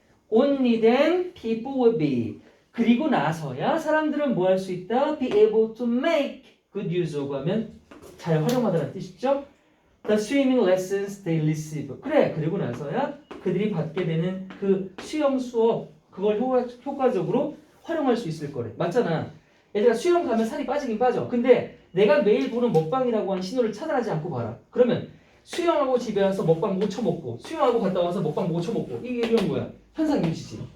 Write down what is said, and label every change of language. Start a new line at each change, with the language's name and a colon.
English: Only then people will be.
Korean: 그리고 나서야 사람들은 뭐 할 수 있다?
English: Be able to make good use of
Korean: 하면 잘 활용하다는 뜻이죠.
English: The swimming lessons they receive.
Korean: 그래. 그리고 나서야 그들이 받게 되는 그 수영 수업 그걸 효과적으로 활용할 수 있을 거래. 맞잖아. 얘들아 수영 가면 살이 빠지긴 빠져. 근데 내가 매일 보는 먹방이라고 하는 신호를 차단하지 않고 봐라. 그러면 수영하고 집에 와서 먹방 못 쳐먹고 수영하고 갔다 와서 먹방 못 쳐먹고 이게 이런 거야. 현상 유지지.